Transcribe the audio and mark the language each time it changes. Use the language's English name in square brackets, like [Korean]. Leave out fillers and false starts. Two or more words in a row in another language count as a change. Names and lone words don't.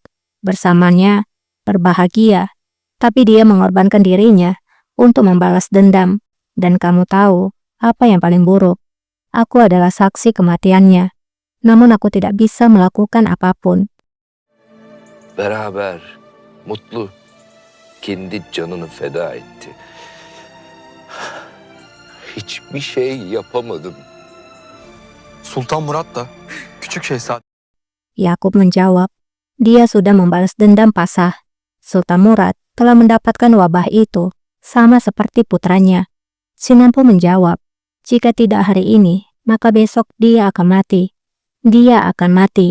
[Indonesian] Bersamanya, berbahagia. Tapi dia mengorbankan dirinya untuk membalas dendam. Dan kamu tahu apa yang paling buruk? Aku adalah saksi kematiannya. Namun aku tidak bisa melakukan apapun. [Turkish] Beraber, mutlu, kendi canını feda etti. Hiçbir şey yapamadım. Sultan Murat da küçük şehzade [Indonesian] Yakub menjawab, dia sudah membalas dendam Pasah. Sultan Murad telah mendapatkan wabah itu, sama seperti putranya. Sinan pun menjawab, jika tidak hari ini, maka besok dia akan mati. Dia akan mati.